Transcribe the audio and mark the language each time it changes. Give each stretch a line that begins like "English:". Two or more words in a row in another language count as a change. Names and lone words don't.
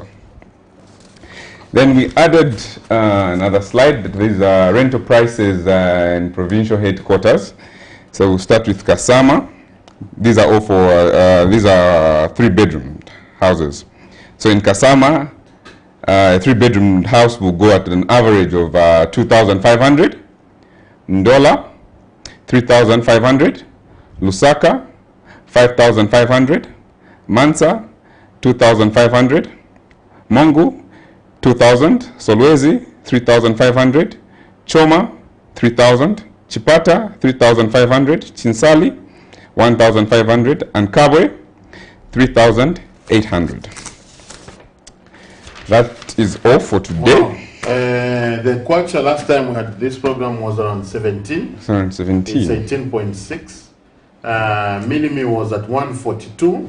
English: Then we added another slide that is rental prices in provincial headquarters. So we'll start with Kasama. These are all for, these are 3-bedroom houses. So in Kasama, a 3-bedroom house will go at an average of 2,500. Ndola, 3,500. Lusaka, 5,500. Mansa, 2,500. Mongu, 2,000. Solwezi, 3,500. Choma, 3,000. Chipata, 3,500. Chinsali, 1,500. And Kabwe, 3,800. That is all for today. Wow. The kwacha last time we had this program was around 17. Around 17. It's 18.6. Minimi was at 142.